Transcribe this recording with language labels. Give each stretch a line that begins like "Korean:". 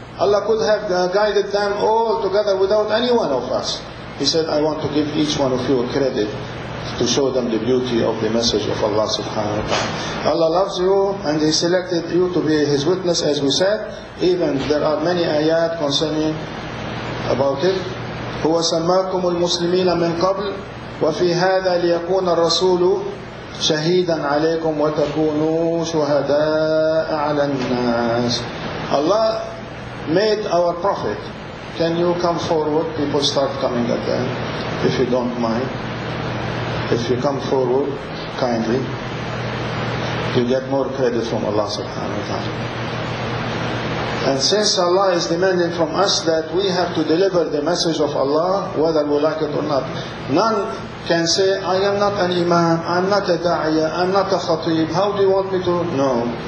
English: Allah could have guided them all together without any one of us. He said, I want to give each one of you credit to show them the beauty of the message of Allah subhanahu wa ta'ala. Allah loves you and He selected you to be His witness, as we said. Even there are many ayat concerning about it.
Arabic: هو سماكم المسلمين من قبل وفي هذا ليكون الرسول شهيدا عليكم وتكونوا شهداء على الناس.
English: Allah made our prophet. Can you come forward? People start coming at the end, if you don't mind. If you come forward kindly, you get more credit from Allah subhanahu wa ta'ala. And since Allah is demanding from us that we have to deliver the message of Allah, whether we like it or not, none can say, I am not an imam, I'm not a da'iyah, I'm not a khatib, how do you want me to? No.